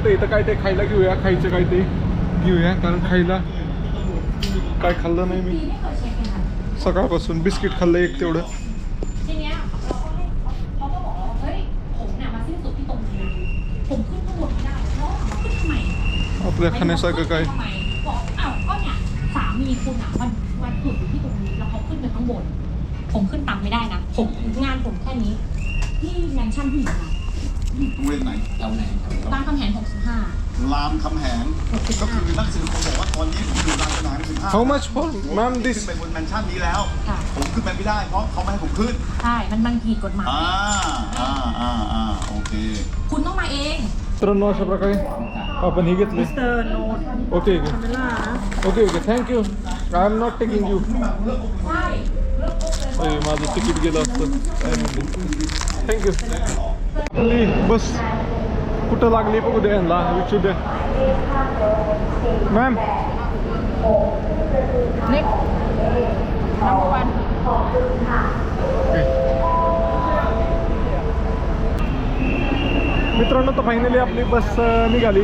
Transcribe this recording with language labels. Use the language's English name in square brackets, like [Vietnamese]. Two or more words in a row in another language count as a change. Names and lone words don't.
[Marathi] तर इथं काय ते खायला घेऊया. खायचं काय ते घेऊया, कारण खायला काय खाल्लं नाही मी सकाळपासून. बिस्किट खाल्लं एक तेवढं. आपल्या खाण्यासारखं काय? [Thai] สามีคุณอ่ะวันหยุดอยู่ที่ตรงนี้แล้วเขาขึ้นไปข้างบนผมขึ้นตามไม่ได้นะงานผมแค่นี้ที่แมนชั่นผู้หญิงนะ โรงเรียนไหนแถวไหน รามคำแหง 65 รามคำแหงก็คือนักศึกษาบอกว่าตอนนี้ผมอยู่รามคำแหง 15 [English] How much for ma'am [Thai] ขึ้ [English] this? [Thai] นไปบนแมนชั่นนี้แล้ว ค่ะ ผมขึ้นไปไม่ได้เพราะเขาไม่ให้ผมขึ้น ใช่มันผิดกฎหมาย โอเค คุณต้องมาเอง [Marathi] मित्रांनो, अशा प्रकारे आपण हे घेतले. [English] okay okay okay thank you. I am not taking you. [Marathi] माझं तिकीट गेलं असतं. थँक्यू. आपली बस कुठं लागली बघू द्या, यांना विचारू द्या. मॅम, मित्रांनो, तर फायनली आपली बस निघाली.